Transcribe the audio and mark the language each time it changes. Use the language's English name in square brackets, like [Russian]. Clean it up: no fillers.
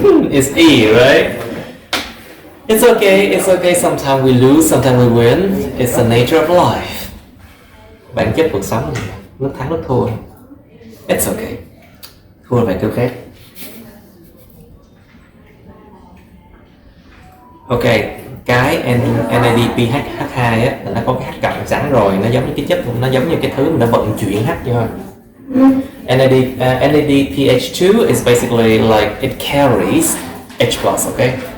[English] It's E, right? It's okay. Sometimes we lose, sometimes we win. It's the nature of life. [Vietnamese] Bản chất cuộc sống, lúc thắng lúc thua. [English] It's okay. [Vietnamese] Thua phải kêu khác. Ok, cái NADPH2 á, nó có cái H cộng sẵn rồi, nó giống như cái chất, nó giống như cái thứ mà nó vận chuyển H cho. [English] NADPH2 is basically like it carries H plus, okay?